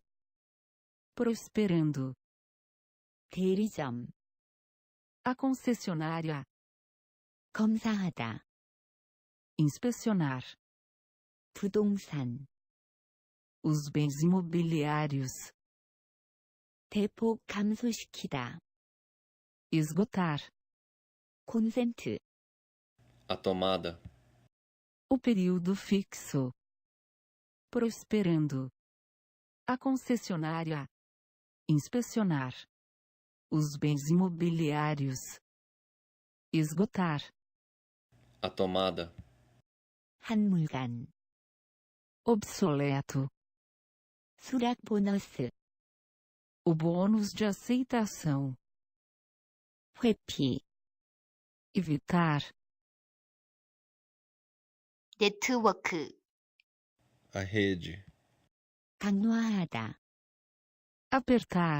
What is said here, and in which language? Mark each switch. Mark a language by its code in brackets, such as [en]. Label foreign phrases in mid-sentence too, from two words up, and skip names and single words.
[pt] Prosperando. [ko] 대리점, [pt] A concessionária. [ko] 검사하다, [pt] Inspecionar. [ko] 부동산, [pt] Os bens imobiliários. [ko] 대폭 감소시키다, [pt] Esgotar. [ko] 콘센트, [pt] a tomada, O período fixo. Prosperando. A concessionária. Inspecionar. Os bens imobiliários. Esgotar. a tomada, [ko] 한물간, [pt] Obsoleto. [ko] 수락 보너스, [pt] O bônus de aceitação. [ko] 회피, [pt] Evitar. [ko] 네트워크, [pt] a rede, [ko] 강화하다, [pt] Apertar.